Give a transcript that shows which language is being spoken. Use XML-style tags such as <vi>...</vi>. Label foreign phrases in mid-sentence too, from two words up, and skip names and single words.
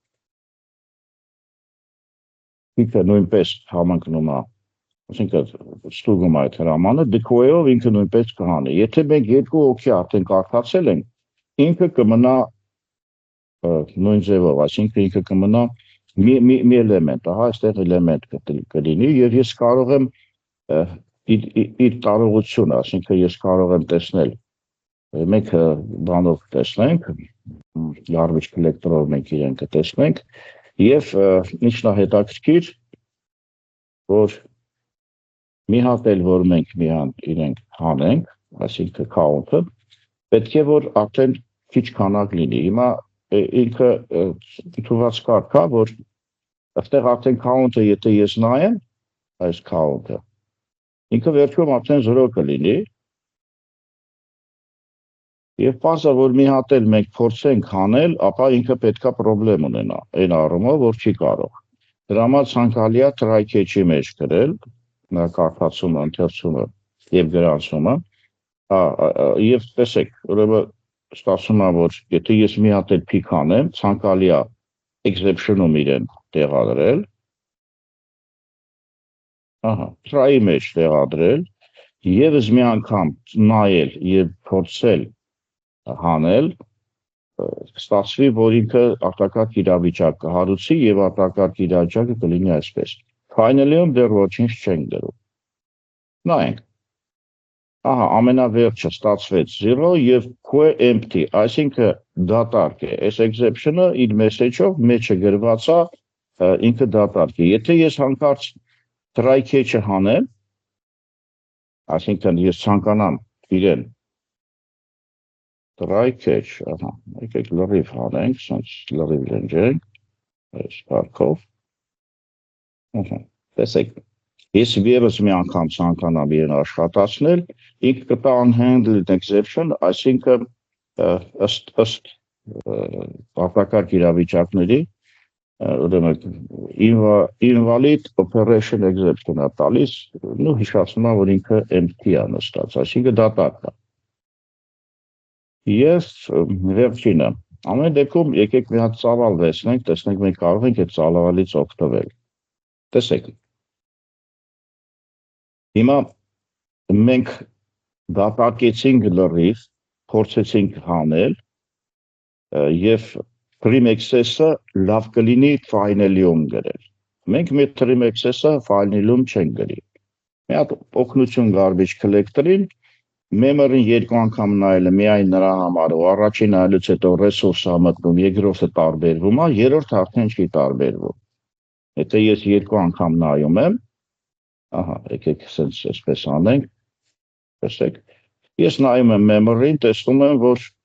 <hy>պիքը նույնպես համընկնում է, ասինքն ստուգում այդ հրամանը, դքոյով ինքը նույնպես կհանի, եթե մենք երկու հոգի արդեն կարդացել ենք, ինքը կմնա նույն ձևով, այսինքն ինքը կմնա մի էլեմենտ, ահա այստեղ էլեմենտ կլինի եւ ես կարող եմ իր տարողությունը, այսինքն ես կարող եմ տեսնել մենք բանով տեսնենք,</hy> <en>garbage collector-</en> <hy>ով մենք իրեն կտեսնենք եւ ինչն է հետաքրքիր, որ մի հատ էլ որ մենք իրենք հանենք, այսինքն count-ը, պետք է որ արդեն քիչ քանակ լինի։ Հիմա ինքը դիտված կարգ է, որ այստեղ արդեն count-ը եթե ես նայեմ, այս count-ը, ինքը վերջում արդեն 0 կլինի, եւ պարզ է, որ մի հատ էլ մենք փորձենք հանել, ապա ինքը պետքա պրոբլեմ ունենա, այն առումով, որ չի կարող։ Դրա համար ցանկալի է</hy> <en>try catch-</en> <hy>ի մեջ գրել, նա կարդացումը, ընթերցումը եւ գրանցումը, եւ տեսեք, ուրեմն ստացվում է, որ եթե ես մի հատ էլ փիք անեմ, ցանկալի է exception-ում իրեն տեղադրել, try-ի մեջ տեղադրել, եւս մի անգամ նայել եւ փորձել հանել, ստացվի, որ ինքը արտակարգ իրավիճակ կհարուցի եւ արտակարգ իրավիճակը կլինի այսպես։ Finally-ում դեռ ոչինչ չենք դրում։ Նայենք։ Ամենավերջը ստացվեց 0 եւ</hy> <en>queue empty,</en> <hy>այսինքն դատարկ է։ Այս exception-ը իր message-ով մեջը գրված է, ինքը դատարկ է։ Եթե ես հանկարծ</hy> <en>try catch-</en> <hy>ը հանեմ, այսինքն ես ցանկանամ իրեն</hy> <en>try catch,</en> <hy>եկեք լրիվ հանենք, սենց լրիվ լնջենք, այս պարկով, տեսեք, ես եւս մի անգամ ցանկանամ իրեն աշխատացնել, ինքը կտա</hy> <en>unhandled exception,</en> <hy>այսինքն ըստ արտակարգ իրավիճակների,</hy> <en>invalid operation exception</en> <hy>է տալիս, հիշացնում եմ, որ ինքը empty է նստած, այսինքն դատարկ է։ Եվ վերջինը, ամեն դեպքում եկեք մի հատ ծավալ վերցնենք, տեսնենք մենք կարող ենք այդ ծավալից օգտվել։ Տեսեք։ Հիմա մենք դատարկեցինք լրիվ, փորձեցինք հանել եւ</hy> <en>trim access-</en> <hy>ը լավ կլինի finally-ում գրել։ Մենք մեր</hy> <en>trim access-</en> <hy>ը finally-ում չենք գրի։ Մի հատ օգնություն</hy> <en>garbage collector-</en> <hy>ին memory-ին երկու անգամ նայելը միայն նրա համար ու առաջին նայելուց հետո resource-ը մտնում, երկրորդը տարբերվում է, երրորդը արդեն չի տարբերվում։ Եթե ես երկու անգամ նայում եմ, եկեք սենց այսպես անենք, տեսեք, ես նայում եմ memory-ին, տեսնում եմ, որ</hy>